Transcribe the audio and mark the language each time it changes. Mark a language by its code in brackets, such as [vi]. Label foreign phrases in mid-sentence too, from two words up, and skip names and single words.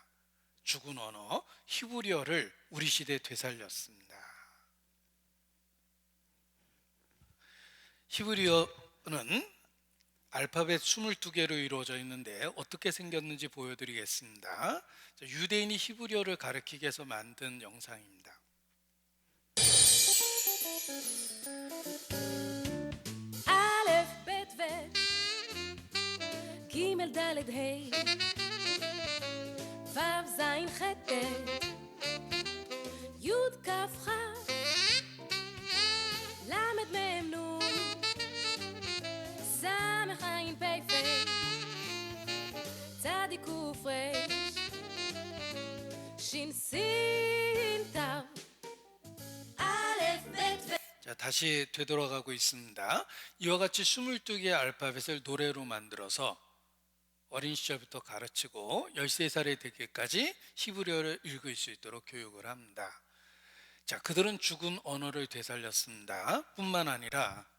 [ko] 죽은 언어 히브리어를 우리 시대에 되살렸습니다. 히브리어는 알파벳 22개로 이루어져 있는데 어떻게 생겼는지 보여드리겠습니다. 유대인이 히브리어를 가르치기 위해서 만든 영상입니다. [he] א', ב', ו' ג', ד', ה' ו', ז', ח', ט' י', כ', כ' ל', מ', נ' ס', ע', פ', פ' צ', ק', ר' ש', ש', ת' א', ב', ו' [ko] 자, 다시 되돌아가고 있습니다. 이와 같이 22개의 알파벳을 노래로 만들어서 어린 시절부터 가르치고 13살이 되기까지 히브리어를 읽을 수 있도록 교육을 합니다. 자, 그들은 죽은 언어를 되살렸습니다.